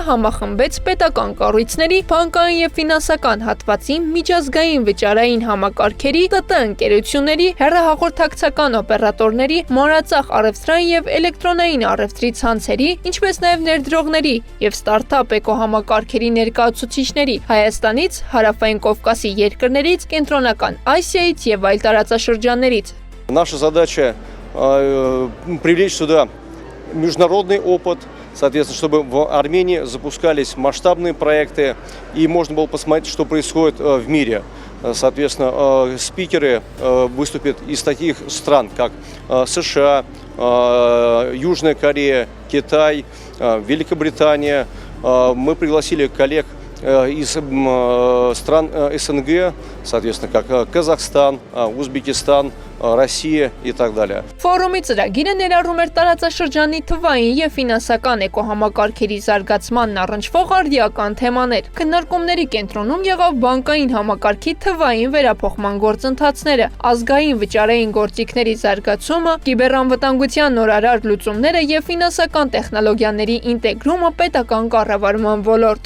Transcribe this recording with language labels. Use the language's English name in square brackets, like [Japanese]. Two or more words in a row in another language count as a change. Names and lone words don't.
[Armenian] համախմբեց պետական կառույցների, բանկային և ֆինանսական հատվածի միջազգային վճարային համակարգերի, ՏՏ ընկերությունների, հեռահաղորդակցական օպերատորների, մանրածախ առևտրային և էլեկտրոնային առևտրի ցանցերի, ինչպես նաև ներդրողների և ստարտափ էկոհամակարգերի ներկայացուցիչների Հայաստանից, Հարավային Կովկասի երկրներից, Կենտրոնական Ասիայից և այլ տարածաշրջաններից։ [Russian] Наша задача привлечь сюда международный опыт, соответственно, чтобы в Армении запускались масштабные проекты и можно было посмотреть, что происходит в мире. Соответственно, спикеры выступят из таких стран, как США, Южная Корея, Китай, Великобритания. Мы пригласили коллег из стран СНГ, соответственно, как Казахстан, Узбекистан, Россия и так далее. [Armenian] Ֆորումի ծրագիրը ներառում էր տարածաշրջանի թվային և ֆինանսական էկոհամակարգերի զարգացմանն առնչվող արդիական թեմաներ։ Քննարկումների կենտրոնում եղավ բանկային համակարգի թվային վերափոխման գործընթացները, ազգային վճարային գործիքների զարգացումը, կիբեռանվտանգության նորարար լուծումները և ֆինանսական տեխնոլոգիաների ինտեգրումը պետական կառավարման ոլորտ։